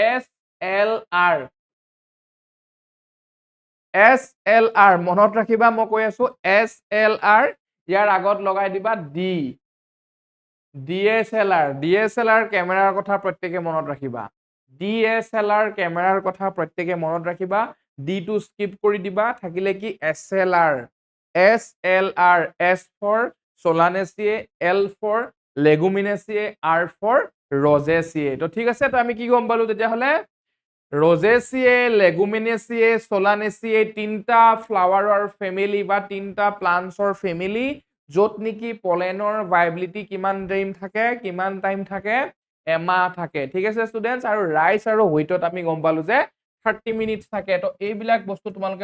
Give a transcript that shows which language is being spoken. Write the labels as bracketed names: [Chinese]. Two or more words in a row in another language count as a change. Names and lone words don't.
[Assamese] SLR মনত ৰাখিবা মই কৈ আছো SLR ইয়াৰ আগত লগাই দিবা [English] DSLR camera [Assamese] কথা প্ৰত্যেকে মনত ৰাখিবা [English] DSLR camera [Assamese] কথা প্ৰত্যেকে মনত ৰাখিবা D টো স্কিপ কৰি দিবা থাকিলে কি SLR [English] S for Solanaceae L for Leguminaceae R for Rosaceae [Assamese] তো ঠিক আছে তো আমি কি গম পালো তেতিয়াহলে Rosaceae, Leguminaceae, Solanaceae তিনটা [English] flower family [Assamese] বা তিনটা [English] plants family [Assamese] য'ত নেকি [English] pollen viability [Assamese] কিমান টাইম থাকে এমাহ থাকে ঠিক আছে ষ্টুডেন্টস আৰু ৰাইচ আৰু হুইটত আমি গম পালো যে 30 মিনিটস থাকে তো এইবিলাক বস্তু তোমালোকে